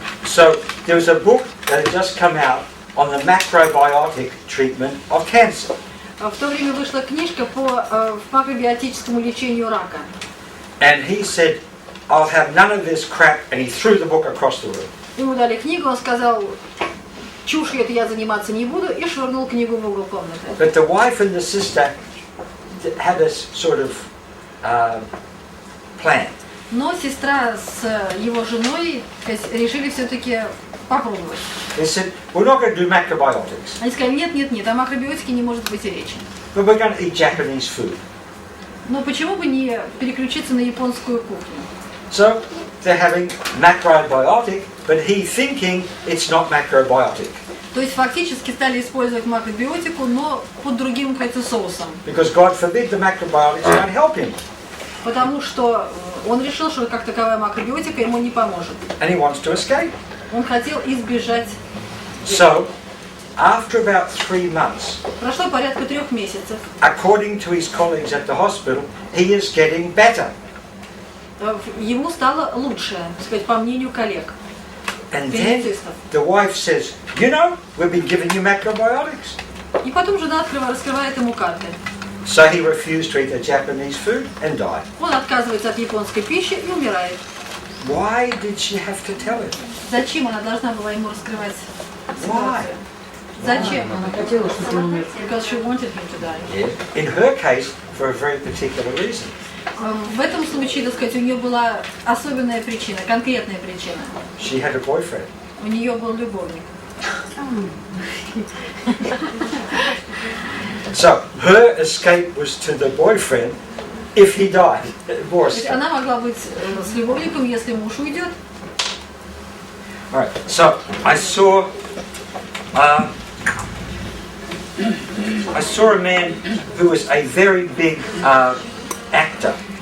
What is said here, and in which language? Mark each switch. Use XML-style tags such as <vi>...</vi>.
<en>So there was a book that had just come out on the macrobiotic treatment of cancer.</en> <ru>В то время вышла книжка по макробиотическому лечению рака.</ru> <en>And he said, I'll have none of this crap, and he threw the book across the room.</en> <ru>Ему дали книгу, он сказал, чушью это я заниматься не буду, и швырнул книгу в угол комнаты.</ru> <en>But the wife and the sister had a sort of plan.</en> <ru>Но сестра с его женой решили все-таки попробовать.</ru> <en>They said, we're not going to do macrobiotics,</en> <ru>Они сказали, нет, о макробиотике не может быть и речи.</ru> <en>but we're going to eat Japanese food.</en> <ru>Но почему бы не переключиться на японскую кухню?</ru> <en>So they're having macrobiotic, but he thinking it's not macrobiotic.</en> <ru>То есть фактически стали использовать макробиотику, но под другим, кажется, соусом.</ru> <en>Because God forbid the macrobiotics won't help him.</en> <ru>Потому что он решил, что как таковая макробиотика ему не поможет.</ru> <en>And he wants to escape.</en> <ru>Он хотел избежать.</ru> <en>So, after about 3 months,</en> <ru>Прошло порядка 3 месяцев.</ru> <en>according to his colleagues at the hospital, he is getting better.</en> <ru>Ему стало лучше, так сказать, по мнению коллег.</ru> <en>And then the wife says, you know, we've been giving you macrobiotics.</en> <ru>И потом жена раскрывает ему карты.</ru> <en>So he refused to eat the Japanese food and died.</en> <ru>Он отказывается от японской пищи и умирает.</ru> <en>Why did she have to tell him?</en> <ru>Зачем она должна была ему раскрывать</ru> <en>Why?</en> <ru>ситуацию? Зачем? Она хотела, чтобы он умер.</ru> <en>Because she wanted him to die. In her case, for a very particular reason.</en> <ru>В этом случае, так сказать, у нее была особенная причина, конкретная причина.</ru> <en>She had a boyfriend.</en> <ru>У нее был любовник.</ru> <en>So her escape was to the boyfriend if he died.</en> <ru>То есть она могла быть с любовником, если муж уйдет.</ru> <en>All right. So I saw a man who was a very big actor.</en>